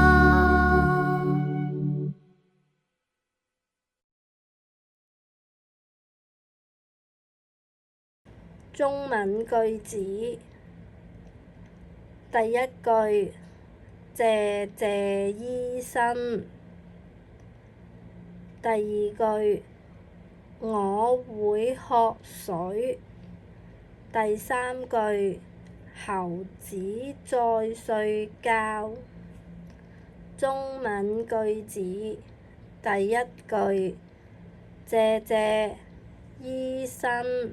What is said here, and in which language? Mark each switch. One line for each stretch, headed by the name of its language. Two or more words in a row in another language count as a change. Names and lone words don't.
Chinese: 中文句子，第一句，謝謝醫生。第二句，我會喝水。第三句，猴子在睡覺。中文句子，第一句，謝謝醫生。